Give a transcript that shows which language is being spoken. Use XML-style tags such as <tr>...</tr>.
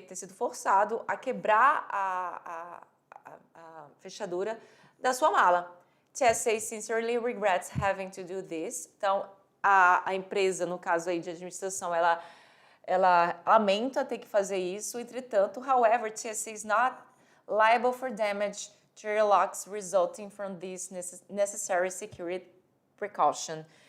<pt>Ter sido forçado a quebrar a fechadura da sua mala.</pt> <en>TSA sincerely regrets having to do this.</en> <pt>Então, a empresa, no caso aí de administração, ela lamenta ter que fazer isso.</pt> <en>Entretanto, however, TSA is not liable for damage to your locks resulting from this necessary security precaution.</en>